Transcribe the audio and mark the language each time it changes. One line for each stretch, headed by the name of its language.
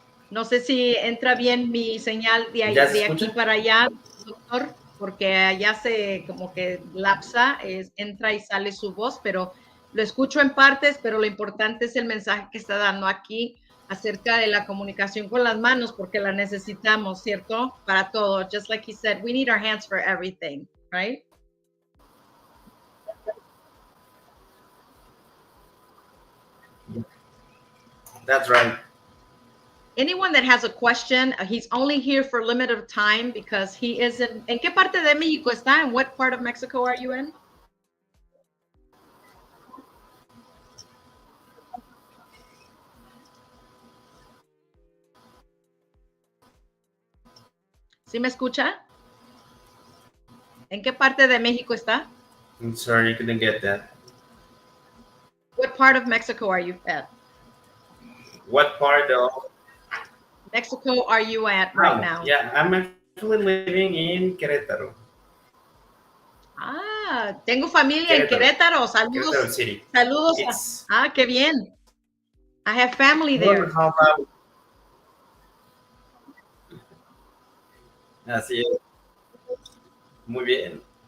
Spanish: No sé si entra bien mi señal de, ahí, de aquí para allá, doctor, porque allá se como que lapsa, entra y sale su voz, pero lo escucho en partes, pero lo importante es el mensaje que está dando aquí acerca de la comunicación con las manos, porque la necesitamos, ¿cierto? Para todo.
English: Just like he said, we need our hands for everything, right? That's right. Anyone that has a question, he's only here for a limited time because he is in...
Spanish: ¿En qué parte de México está? ¿En
English: what part of Mexico are you in?
Spanish: ¿Sí me escucha? ¿En qué parte de México está?
English: I'm sorry, you couldn't get that. What part of Mexico are you at? What part of Mexico are you at right now? Yeah, I'm actually living in Querétaro.
Spanish: Ah, tengo familia en Querétaro. Saludos.
English: Querétaro City.
Spanish: Saludos. Qué bien.
English: I have family there.
Spanish: Así es. Muy bien.